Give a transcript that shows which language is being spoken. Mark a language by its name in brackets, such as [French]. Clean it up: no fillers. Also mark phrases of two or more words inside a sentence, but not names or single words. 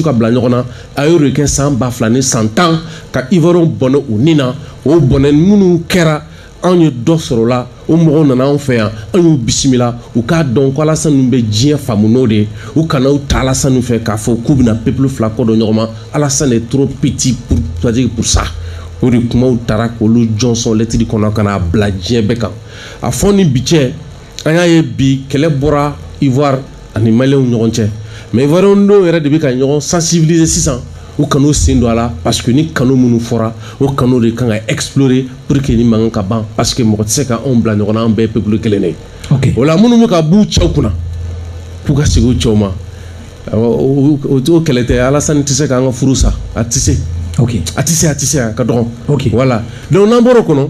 [Bambara] ka bila ɲɔgɔn na a y'o de kɛ san 2000 ni san 10 ka Ivoiriens bɔnɛ u ni na o bɔnɛ minnu kɛra anw ye dɔ sɔrɔ o la o mɔgɔw nana anw fɛ yan an y'u bisimila u k'a dɔn ko Alassane ninnu bɛ diɲɛ faamu n'o de ye u kana u ta Alassane fɛ k'a fɔ k'u bɛna peuple fila kɔ dɔn ɲɔgɔn ma [French] Alassane est trop petit pour ça [Bambara] o de kumaw taara k'olu jɔnsɔn lɛtiri kɔnɔ ka n'a bila diɲɛ bɛɛ kan a fɔ ni bi cɛ an y'a ye bi kɛlɛ bɔra Ivoire ani Maliens ɲɔgɔn cɛ [French] mais Ivoiriens [Bambara] dɔw yɛrɛ de bɛ ka ɲɔgɔn sensibiliser sisan u kan'u sen don a la [French] parce que [Bambara] ni kanu minnu fɔra o kanu de kan ka explorer pour que ni mankan ka ban [French] parce que [Bambara] mɔgɔ tɛ se ka anw bila ɲɔgɔn na an bɛɛ ye peuple kelen de ye o la minnu bɛ ka b'u cɛw kunna k'u ka segin u cɛw ma o kɛlɛ tɛ Alassane tɛ se k'an ka furu sa a tɛ se a tɛ se a ka dɔgɔ [French] voilà donc [Bambara] n'an bɔra o kɔnɔ